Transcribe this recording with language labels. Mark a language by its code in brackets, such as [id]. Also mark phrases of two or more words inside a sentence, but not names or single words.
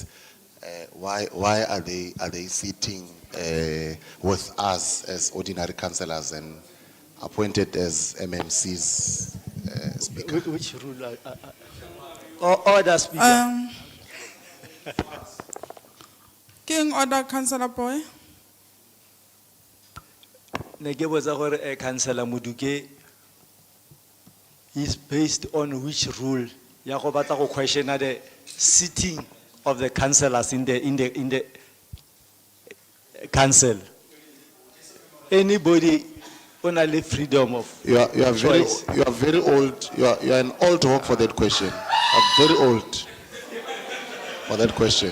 [en] Why are they sitting with us as ordinary councillors and appointed as MMCs, Speaker? Which rule? Order, Speaker. King order, Councillor Boy. [tn] Ne ke botsa gore [en] Councillor Muduke is based on which rule? [tn] Ya go batla go [en] question the sitting of the councillors in the council. Anybody only freedom of You are very, choice. you are very old. You are an old hawk for that question. You are very old for that question.